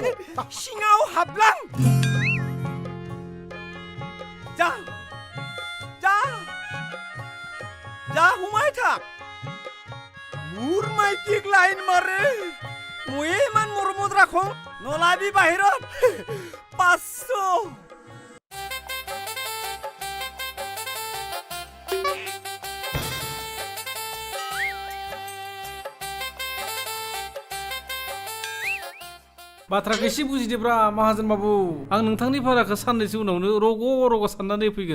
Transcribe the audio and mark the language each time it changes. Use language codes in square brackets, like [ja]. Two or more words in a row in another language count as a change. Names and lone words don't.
[as] সিঙাও হাবলাং যা যা যা সোমাই থাক মোৰ মাইকীক লাইন মাৰে মই ইমান মৰমত ৰাখো নলাবি বাহিৰত 500 [brx] बाथ्राखौ एसे बुजिदोब्रा माहाजोन बाबु आं नोंथांनि भाराखौ साननैसो उनावनो रग' रग' साननानै फैगोन